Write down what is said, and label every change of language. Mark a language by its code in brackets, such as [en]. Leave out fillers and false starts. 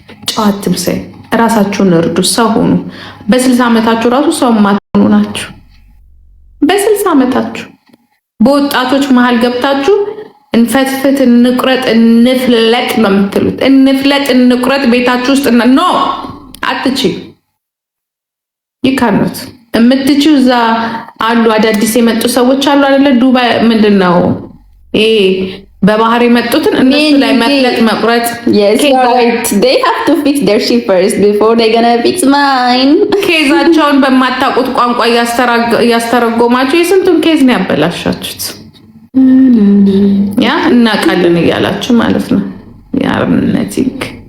[am] ጨዋ አትምሰይ። ራሳችሁን እርዱ፣ ሰው ሁኑ። በ60 ዓመታችሁ ራሱ ሰው ማትሆኑ ናችሁ። በ60 ዓመታችሁ በወጣቶች መሀል ገብታችሁ እንፈትፍት፣ እንቁረጥ፣ እንፍለጥ ነው የምትሉት። እንፍለጥ እንቁረጥ ቤታችሁ ውስጥ ኖ አትቺ ይካኑት የምትቺው እዛ አሉ አዳዲስ የመጡ ሰዎች አሉ አይደለ? ዱባይ ምንድነው ይሄ በባህር የመጡትን እነሱ ላይ መፍለጥ መቁረጥ። [en] yes right they have to fix their shit first before they gonna fix mine [am] ኬዛቸውን በማታውቁት ቋንቋ እያስተረጎማችሁ የስንቱን ኬዝ ነው ያበላሻችሁት። ያ እናውቃለን እያላችሁ ማለት ነው። ያርነቲክ